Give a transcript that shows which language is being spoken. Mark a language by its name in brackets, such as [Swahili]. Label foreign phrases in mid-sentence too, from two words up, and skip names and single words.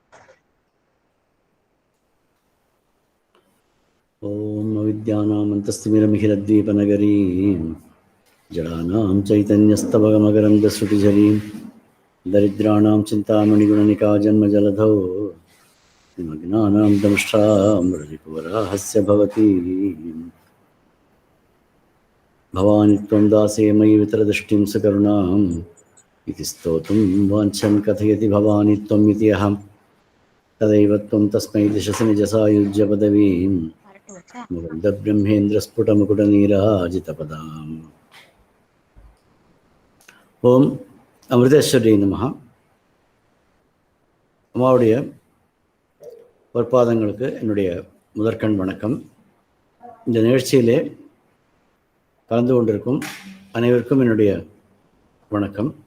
[Sanskrit] ओम् अविद्यानाम् अन्तस्तिमिरमिहिरद्वीपनगरी जडानाम् चैतन्यस्तबकमकरन्दस्रुतिझरी दरिद्राणाम् चिन्तामणिगुणनिका जन्मजलधौ निमग्नानाम् दंष्ट्रामुररिपुवराहस्य भवति भवानि त्वं दासे मयि वितरदृष्टिं सकरुणाम् इति स्तोतुं वाञ्छन् कथयति भवानी त्वम् इति अहं तदैव त्वं तस्मै दिशसि निजसायुज्य पदवीं मुकुन्दब्रह्मेन्द्रस्फुटमुकुटनीराजितपदाम्. ओम् अमृतेश्वरि नमः. [Tamil] அம்மாவுடைய பொற்பாதங்களுக்கு என்னுடைய முதற்கண் வணக்கம். இந்த நிகழ்ச்சியிலே கலந்து கொண்டிருக்கும் அனைவருக்கும் என்னுடைய வணக்கம்.